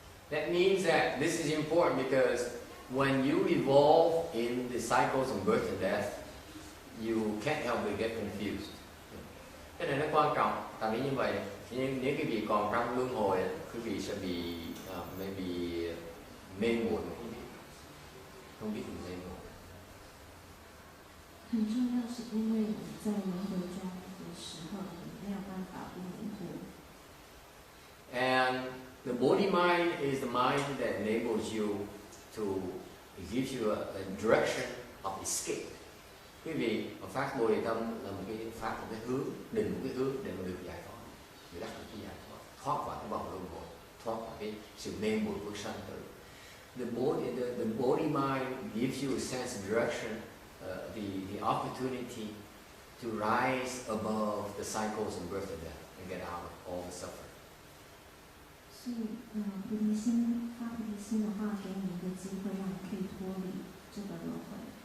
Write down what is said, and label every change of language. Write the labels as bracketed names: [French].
[English] That means that this is important because when you evolve in the cycles of birth and death, you can't help but get confused. [Vietnamese] Cái này nó quan trọng. Tại vì như vậy, nếu quý vị còn trong luân hồi, quý vị sẽ bị maybe mê muội, không biết mình mê muội. [Chinese] 很重要，是因为你在轮回中的时候，你没有办法不迷惑。 [English] And the body mind is the mind that enables you to gives you a direction of escape. [Vietnamese] Quý vị, pháp Bồ Đề tâm là một cái pháp, một cái hướng, định một cái hướng để mà được giải thoát, để đắc được cái giải thoát, thoát khỏi cái vòng luân hồi, thoát khỏi cái sự mê muội của sanh tử. [English] The body mind gives you a sense of direction, the opportunity to rise above the cycles of birth and death and get out of all the suffering. [Chinese] 所以，菩提心发菩提心的话，给你一个机会，让你可以脱离这个轮回。